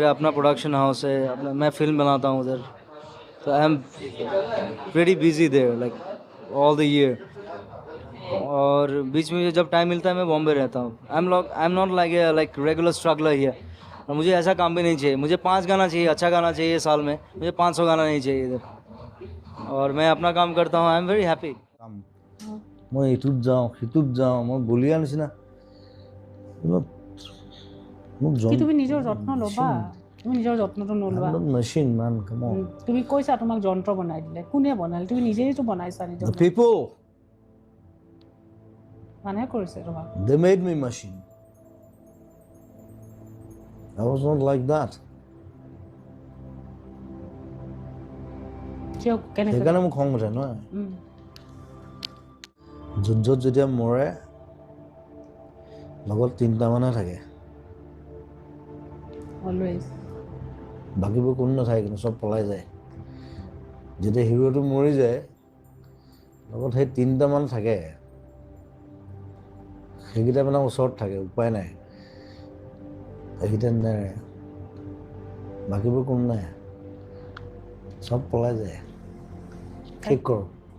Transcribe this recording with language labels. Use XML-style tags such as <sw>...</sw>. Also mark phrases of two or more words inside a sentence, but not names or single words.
<hi>मेरा अपना</hi> <en>production house</en> <hi>है, अपना मैं फिल्म बनाता हूँ उधर। तो</hi> <en>I am very busy there like all the year.</en> <hi>और बीच में जब टाइम मिलता है मैं बॉम्बे रहता हूँ।</hi> <en>I am not like regular struggler here.</en> <hi>और मुझे ऐसा काम भी नहीं चाहिए। मुझे 5 गाना चाहिए, अच्छा गाना चाहिए साल में। मुझे 500 गाना नहीं चाहिए इधर। और मैं अपना काम करता हूँ।</hi> <en>I am very happy.</en> <as>মই এইটোত যাওঁ সিটোত যাওঁ মই বলিয়া নিচিনা মোক কি তুমি নিজৰ যত্ন ল'বা? তুমি নিজৰ যত্নটো নলোৱা।</as> <en>machine man come on</en> <as>তুমি কৈছা তোমাক যন্ত্ৰ বনাই দিলে, কোনে বনালে? তুমি নিজেইতো বনাইছা নিজৰ।</as> <en>the people</en> <as>মানুহে কৰিছে তোমাক।</as> <en>they made me machine I was not like that</en> <as>কিয় কেনেকৈ? সেইকাৰণে মোক খং উঠে নহয় য'ত যেতিয়া মৰে লগত 3টা মানুহে থাকে অলৱেজ। বাকীবোৰ কোনো নাথাকে কিন্তু চব পলাই যায় যেতিয়া হিৰোটো মৰি যায় লগত সেই 3টা মান থাকে সেইকেইটা মানে ওচৰত থাকে উপায় নাই এইকেইটা নাই বাকীবোৰ কোনো নাই চব পলাই যায় ঠিক কৰোঁ</as>